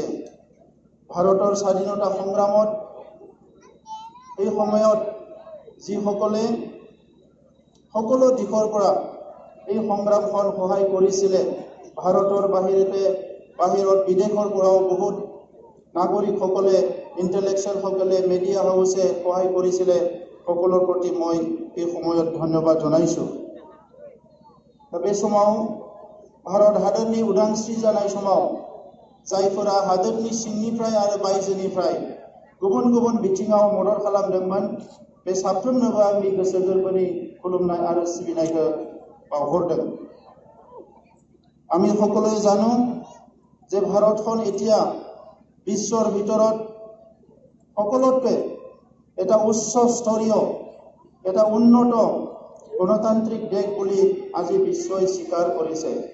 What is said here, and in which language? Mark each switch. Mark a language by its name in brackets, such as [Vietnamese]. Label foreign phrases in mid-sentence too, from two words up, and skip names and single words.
[Assamese] ভাৰতৰ স্বাধীনতা সংগ্ৰামত এই সময়ত যিসকলে সকলো দিশৰ পৰা এই সংগ্ৰামখন সহায় কৰিছিলে, ভাৰতৰ বাহিৰত বিদেশৰ পৰাও বহুত নাগৰিকসকলে, ইণ্টেলেকচুৱেলসকলে, মিডিয়া হাউচে সহায় কৰিছিলে, সকলোৰ প্ৰতি মই এই সময়ত ধন্যবাদ জনাইছোঁ। [Bodo] बे समाव भारत हादोरनि उदांस्रि जानाय समाव जायफोरा हादोरनि सिंनिफ्राय आरो बायजोनिफ्राय गुबुन गुबुन बिथिङाव मदद खालामदोंमोन, बे साफ्रोमनोबो आंनि गोसो गोरबोनि खुलुमनाय आरो सिबिनायखौ बावहरदों। [Assamese] আমি সকলোৱে জানো যে ভাৰতখন এতিয়া বিশ্বৰ ভিতৰত সকলোতকৈ এটা উচ্চ স্তৰীয়, এটা উন্নত গণতান্ত্ৰিক দেশ বুলি আজি বিশ্বই স্বীকাৰ কৰিছে।